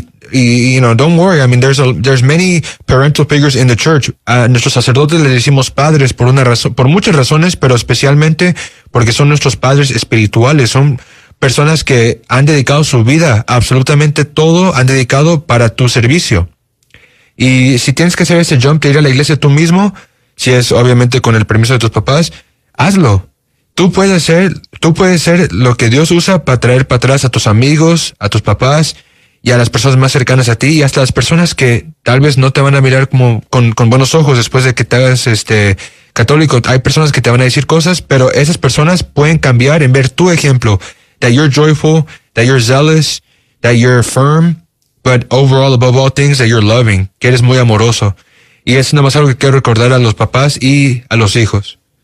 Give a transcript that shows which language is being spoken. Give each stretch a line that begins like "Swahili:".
English: You know, don't worry, I mean, there's many parental figures in the church.
Spanish: A nuestros sacerdotes les decimos padres por una razón, por muchas razones, pero especialmente porque son nuestros padres espirituales, son personas que han dedicado su vida, absolutamente todo han dedicado para tu servicio. Y si tienes que hacer ese jump de ir a la iglesia tú mismo, si es obviamente con el permiso de tus papás, hazlo. Tú puedes ser lo que Dios usa para traer para atrás a tus amigos, a tus papás, y a las personas más cercanas a ti, y hasta las personas que tal vez no te van a mirar como con buenos ojos después de que te hagas católico. Hay personas que te van a decir cosas, pero esas personas pueden cambiar en ver tu ejemplo.
English: That you're joyful, that you're zealous, that you're firm, but overall, above all things, that you're loving,
Spanish: que eres muy amoroso. Y es nada más algo que quiero recordar a los papás y a los hijos.